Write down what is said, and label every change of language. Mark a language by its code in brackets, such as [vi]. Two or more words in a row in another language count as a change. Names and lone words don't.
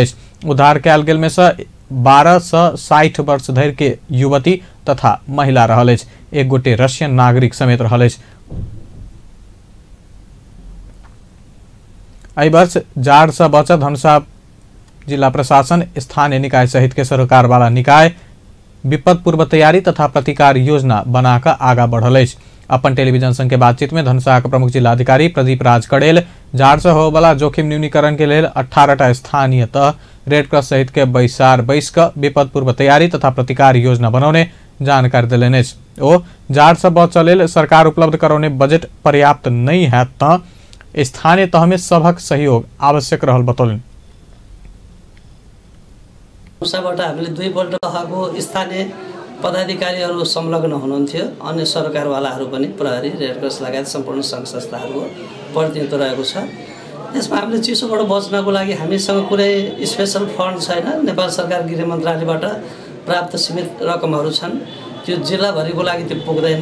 [mai] उद्धार कयल गेल में से 12 से 60 वर्ष धरि के युवती तथा महिला रहल। एक गोटे रशियन नागरिक समेत रहल। एहि वर्ष जाड़ से बचत धनुषा जिला प्रशासन, स्थानीय निकाय सहित के सरकार वाला निकाय विपद पूर्व तैयारी तथा प्रतिकार योजना बनाकर आगा बढ़ल। अपन टेलीविजन संग के बातचीत में धनुषा के प्रमुख जिलाधिकारी प्रदीप राज कड़ेल जाड़ से हो वाला जोखिम न्यूनीकरण के लिए 18टा स्थानीय तह रेडक्रॉस सहित के बैसार बैस कर विपद पूर्व तैयारी तथा प्रतिकार योजना बनौने जानकारी दिलेने। ओ जाड़ से बचल सरकार उपलब्ध करौने बजट पर्याप्त नहीं है त स्थानीय तह में सबक सहयोग आवश्यक रहल बतौलन। [ne] उसाबाट हामीले 2 पल्ट तहको स्थानीय पदाधिकारीहरू संलग्न हुनुहुन्थ्यो। अन्य सरकारवालाहरू पनि प्रहरी, रेडक्रस लगायत सम्पूर्ण सङ्घ संस्थाहरूको प्रतिनिधित्व रहेको छ। त्यसमा हामीले चिसोबाट बच्नको लागि हामीसँग कुनै [en] special fund [ne] छैन। नेपाल सरकार गृह मन्त्रालयबाट प्राप्त सीमित रकमहरू छन्, त्यो जिल्लाभरिको लागि त्यो पुग्दैन।